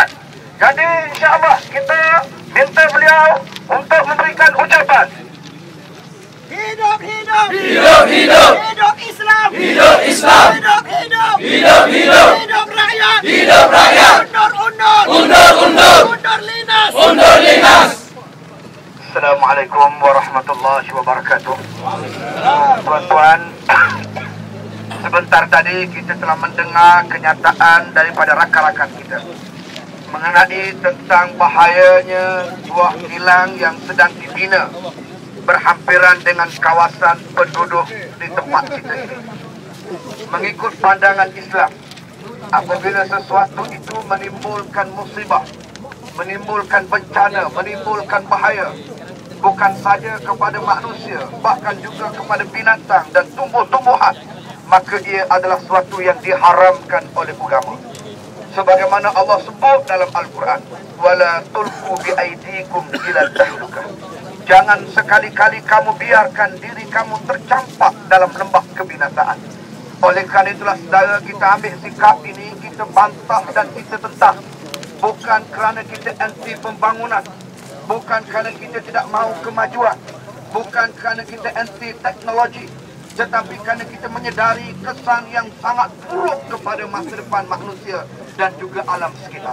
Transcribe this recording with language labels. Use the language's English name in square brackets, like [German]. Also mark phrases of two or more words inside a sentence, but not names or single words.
[Malay] Jadi [Arabic] إن شاء الله [Malay] kita minta beliau untuk memberikan ucapan. Hidup, hidup! Hidup, hidup! Hidup Islam! Hidup Islam! Hidup, hidup! Hidup, hidup! Hidup rakyat! Hidup rakyat! Undur, undur! Undur, undur! Undur Linas! Undur Linas! [Arabic] السلام عليكم ورحمة الله وبركاته. [Malay] Tuan-tuan, sebentar tadi kita telah mendengar kenyataan daripada rakan-rakan kita mengenai tentang bahayanya buah kilang yang sedang dibina berhampiran dengan kawasan penduduk di tempat kita ini. Mengikut pandangan Islam, apabila sesuatu itu menimbulkan musibah, menimbulkan bencana, menimbulkan bahaya, bukan saja kepada manusia, bahkan juga kepada binatang dan tumbuh-tumbuhan, maka ia adalah sesuatu yang diharamkan oleh agama. Sebagaimana Allah sebut dalam Al-Quran, [Arabic] ولا تلقوا بأيديكم إلى التهلكة. [Malay] Jangan sekali-kali kamu biarkan diri kamu tercampak dalam lembah kebinasaan. Oleh kerana itulah saudara, kita ambil sikap ini, kita bantah dan kita tentang. Bukan kerana kita anti pembangunan, bukan kerana kita tidak mahu kemajuan, bukan kerana kita anti teknologi, tetapi kerana kita menyedari kesan yang sangat buruk kepada masa depan manusia dan juga alam sekitar.